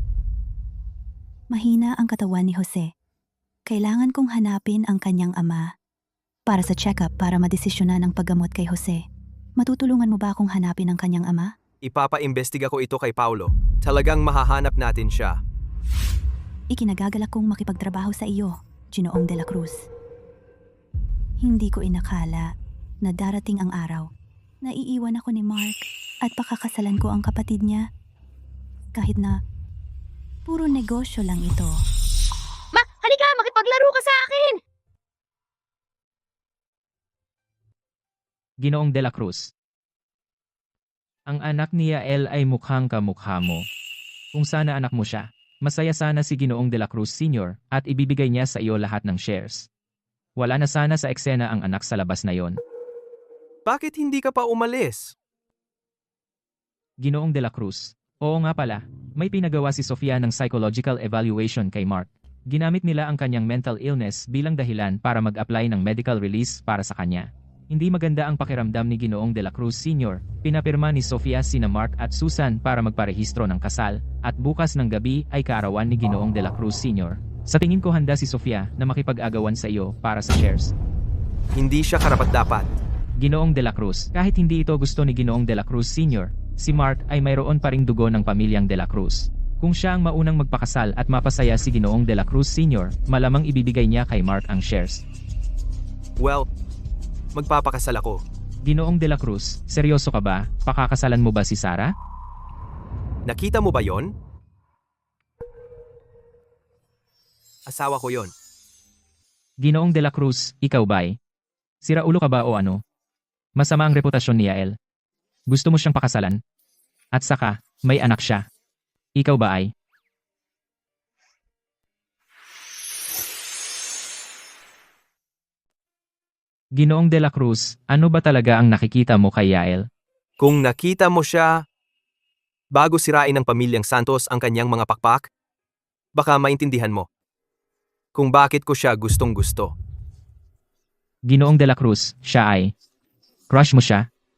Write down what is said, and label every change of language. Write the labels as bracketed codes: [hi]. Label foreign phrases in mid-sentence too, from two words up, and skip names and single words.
[tl] Mahina ang katawan ni Jose. Kailangan kong hanapin ang kanyang ama para sa check-up para madesisyonan ang paggamot kay Jose. Matutulungan mo ba akong hanapin ang kanyang ama? Ipapa-imbestiga ko ito kay Paulo. Talagang mahahanap natin siya. Ikinagagalak kong makipagtrabaho sa iyo, Ginoong de la Cruz. Hindi ko inakala na darating ang araw na iiwan ako ni Mark at pakakasalan ko ang kapatid niya. Kahit na puro negosyo lang ito. Ma, halika, makipaglaro ka sa akin! Ginoong de la Cruz. Ang anak ni Yael ay mukhang kamukha mo. Kung sana anak mo siya, masaya sana si Ginoong de la Cruz Sr. at ibibigay niya sa iyo lahat ng shares. Wala na sana sa eksena ang anak sa labas na yon. Bakit hindi ka pa umalis? Ginoong de la Cruz. Oo nga pala, may pinagawa si Sofia ng psychological evaluation kay Mark. Ginamit nila ang kanyang mental illness bilang dahilan para mag-apply ng medical release para sa kanya. Hindi maganda ang pakiramdam ni Ginoong de la Cruz Sr. Pinapirma ni Sofia sina Mark at Susan para magparehistro ng kasal, at bukas ng gabi ay kaarawan ni Ginoong de la Cruz Sr. Sa tingin ko handa si Sofia na makipag-agawan sa iyo para sa shares. Hindi siya karapat-dapat. Ginoong de la Cruz, kahit hindi ito gusto ni Ginoong de la Cruz Sr., si Mark ay mayroon pa ring dugo ng pamilyang de la Cruz. Kung siya ang maunang magpakasal at mapasaya si Ginoong de la Cruz Sr., malamang ibibigay niya kay Mark ang shares. Well, magpapakasal ako. Ginoong de la Cruz, seryoso ka ba? Pakakasalan mo ba si Sarah? Nakita mo ba yon? Asawa ko yon. Ginoong de la Cruz, ikaw ba'y? Sira ulo ka ba o ano? Masama ang reputasyon ni Yael. Gusto mo siyang pakasalan? At saka, may anak siya. Ikaw ba ay? Ginoong de la Cruz, ano ba talaga ang nakikita mo kay Yael? Kung nakita mo siya, bago sirain ng pamilyang Santos ang kanyang mga pakpak, baka maintindihan mo kung bakit ko siya gustong-gusto. Ginoong de la Cruz, siya ay? Crush mo siya?